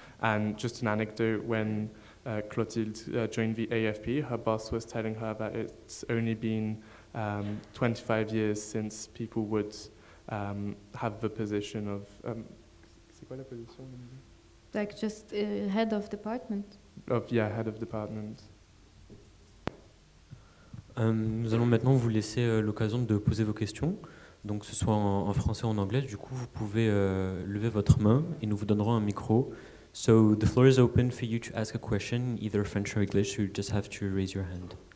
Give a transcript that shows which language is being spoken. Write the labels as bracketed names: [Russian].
[English] And just an anecdote, when Clotilde joined the AFP, her boss was telling her that it's only been 25 years since people would have the position of... [French] c'est quoi la position? [English] Like just head of department. Head of department. [French] Nous allons maintenant vous laisser l'occasion de poser vos questions, donc que ce soit en français ou en anglais. Du coup, vous pouvez lever votre main et nous vous donnerons un micro. [English] So the floor is open for you to ask a question, either French or English. You just have to raise your hand.